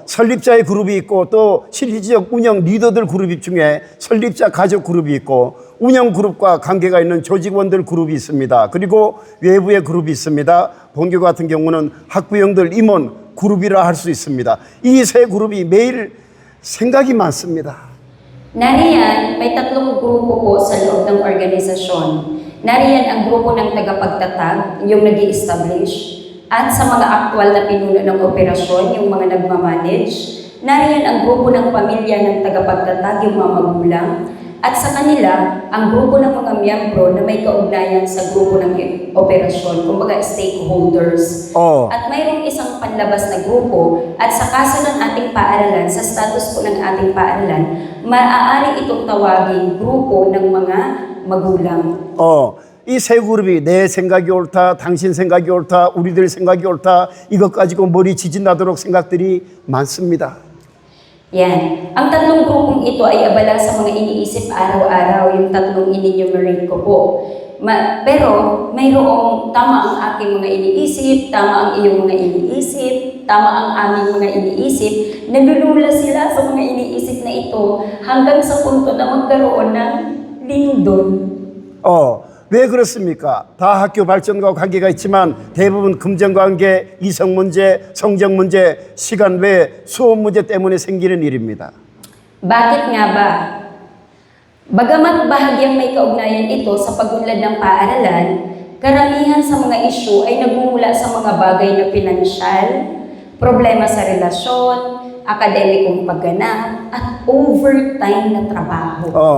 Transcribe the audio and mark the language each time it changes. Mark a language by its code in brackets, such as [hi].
[ko] 설립자의 그룹이 있고 또 실질적 운영 리더들 그룹 중에 설립자 가족 그룹이 있고 운영 그룹과 관계가 있는 조직원들 그룹이 있습니다. 그리고 외부의 그룹이 있습니다. 본교 같은 경우는 학부형들 임원 그룹이라 할 수 있습니다. 이 세 그룹이 매일 생각이 많습니다. [tl] Nariyan, may 3 grupo po sa loob ng organisasyon. Nariyan ang grupo ng tagapagtatag, yung nag-i-establish, at sa mga aktwal na pinuno ng operasyon, yung mga nagmamanage. Nariyan ang grupo ng pamilya ng tagapagtatag, yung mga magulang. At sa kanila, ang grupo ng mga miyembro na may kaugnayan sa grupo ng operasyon, kumbaga stakeholders. At mayroong isang panlabas na grupo, at sa kaso ng ating paaralan, sa status po ng ating paaralan, maaari itong tawaging grupo ng mga magulang. [ko] 이 세 그룹이 내 생각이 옳다, 당신 생각이 옳다, 우리들 생각이 옳다 이것 가지고 머리 지진나도록 생각들이 많습니다. [tl] Yan. Ang 3 grupong ito ay abala sa mga iniisip araw-araw, yung 3 in-enumerate ko po. Pero mayroong tama ang aking mga iniisip, tama ang iyong mga iniisip, tama ang aming mga iniisip, nalulula sila sa mga iniisip na ito hanggang sa punto na magkaroon ng lindol. [ko] 왜 그렇습니까? 다 학교 발전과 관계가 있지만 대부분 금전 관계, 이성 문제, 성적 문제, 시간 외 수업 문제 때문에 생기는 일입니다. [tl] Bakit nga ba? Bagamat bahagyang may kaugnayan ito sa pagunlad ng paaralan, karamihan sa mga isyu ay nagmumula sa mga bagay na pinansyal, problema sa relasyon, akademikong pagganap, at overtime na trabaho.